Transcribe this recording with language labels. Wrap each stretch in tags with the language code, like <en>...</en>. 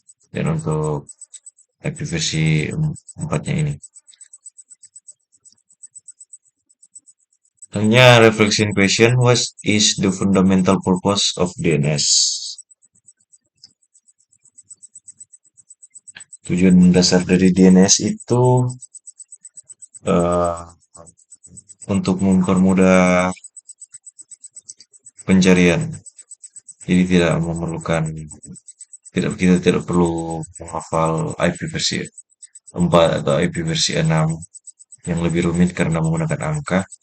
<id>Dan untuk IP versi 4-nya ini. Hanya</id> <en>reflection question, what is the fundamental purpose of DNS?</en> <id>Tujuan mendasar dari DNS itu eh, untuk mempermudah pencarian. Jadi tidak memerlukan kita tidak perlu menghafal IP versi 4 atau IP versi 6 yang lebih rumit karena menggunakan angka.</id>